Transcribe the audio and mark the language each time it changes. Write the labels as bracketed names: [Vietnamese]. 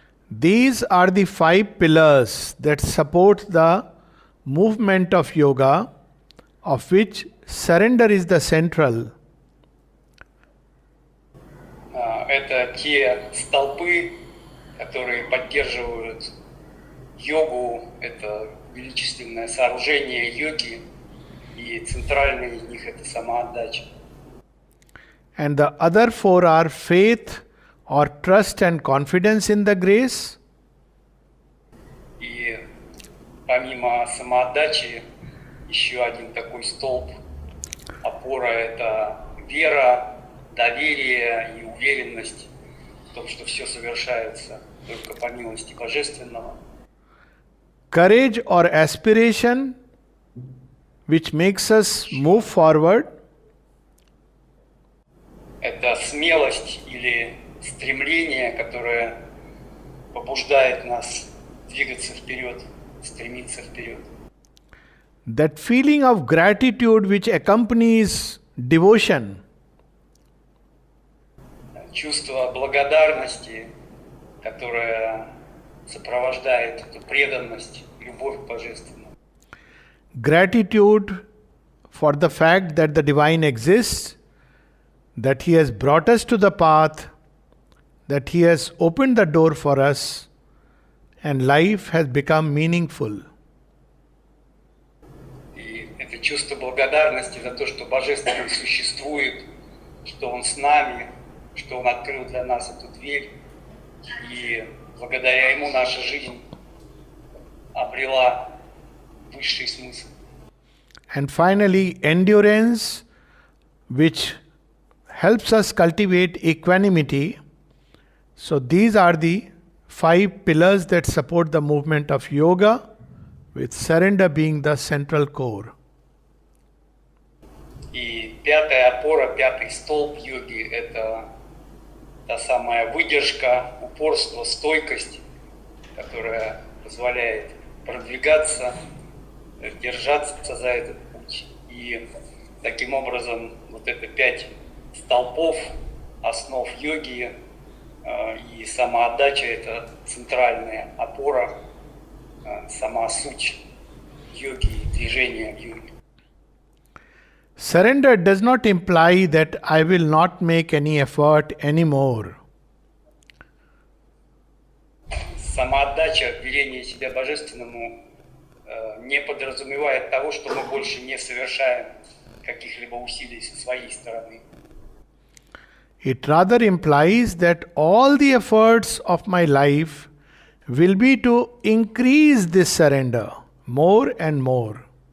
[English] These are the 5 pillars that support the movement of yoga, of which surrender is the central. [Russian] Это те столпы, которые поддерживают йогу, это величественное сооружение йоги, и центральный из них – это самоотдача. [English] And the other 4 are faith or trust and confidence in the grace, [Russian] И помимо самоотдачи, еще один такой столб, опора – это вера, доверие и уверенность в том, что все совершается только по милости Божественного. [English] courage or aspiration, which makes us move forward, [Russian] Это смелость или стремление, которое побуждает нас двигаться вперед, стремиться вперед. [English] that feeling of gratitude which accompanies devotion, [Russian] Чувство благодарности, которое сопровождает эту преданность, любовь к Божественному. [English] gratitude for the fact that the divine exists, that he has brought us to the path, that he has opened the door for us, and life has become meaningful. [Russian] И это чувство благодарности за то, что Божественный существует, что Он с нами, что Он открыл для нас эту дверь, и благодаря Ему наша жизнь обрела высший смысл. [English] And finally, endurance, which helps us cultivate equanimity. So, these are the 5 pillars that support the movement of yoga, with surrender being the central core. [Russian] И пятая опора, пятый столб йоги – это та самая выдержка, упорство, стойкость, которая позволяет продвигаться, держаться за этот путь. И таким образом вот это 5 столпов, основ йоги И самоотдача – это центральная опора, сама суть йоги, движения в йоге. [English] Surrender does not imply that I will not make any effort anymore. [Russian] Самоотдача, вверение себя Божественному, не подразумевает того, что мы больше не совершаем каких-либо усилий со своей стороны. [English] It rather implies that all the efforts of my life will be to increase this surrender more and more.